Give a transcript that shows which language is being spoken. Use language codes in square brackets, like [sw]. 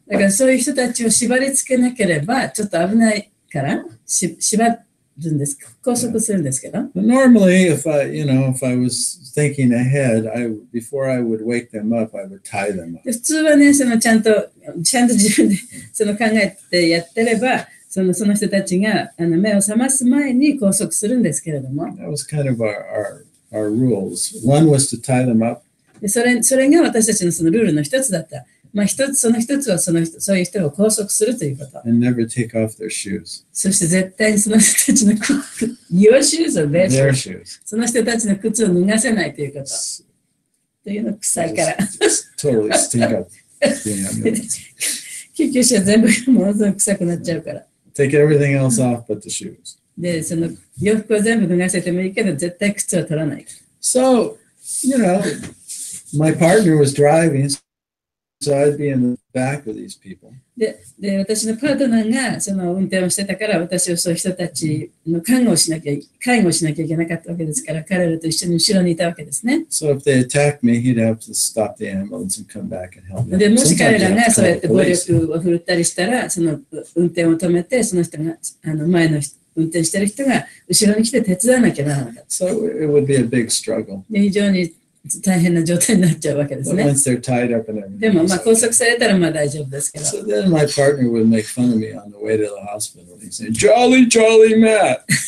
[ja] だからそういう人たちを縛り付けなければちょっと危ないから縛るんです。拘束するんですけど。 [en] But normally, if I was thinking ahead, before I would wake them up, I would tie them up. [ja] で普通はね、ちゃんと自分で考えてやってれば、その人たちが目を覚ます前に拘束するんですけれども。 [en] That was kind of our rules. One was to tie them up. [ja] でそれが私たちのそのルールの一つだった。まあその一つはそういう人を拘束するということ。 [en] And never take off their shoes. [ja] そして絶対にその人たちの [en] Your shoes or their shoes. [ja] その人たちの靴を脱がせないということ。というの臭いから。 [en] Totally stink up. [ja] 救急車全部ものすごく臭くなっちゃうから。 [en] Take everything else off but the shoes. [ja] で、その洋服を全部脱がせてもいいけど、絶対靴を取らない。 [en] So, my partner was driving, so I'd be in the back of these people. [ja] で、私のパートナーがその運転をしてたから、私はそういう人たちの介護をしなきゃいけなかったわけですから、彼らと一緒に後ろにいたわけですね。 [en] So if they attacked me, he'd have to stop the ambulance and come back and help me. [ja] で、もし彼らがそうやって暴力を振るったりしたら、その運転を止めて、その人が前の運転してる人が後ろに来て手伝わなきゃならなかった。 [en] So it would be a big struggle. [ja] で、非常に大変な状態になっちゃうわけですね。でも、拘束されたらまあ大丈夫ですけど。 [en] So then my partner would make fun of me on the way to the hospital. He'd say, Jolly, Jolly Matt.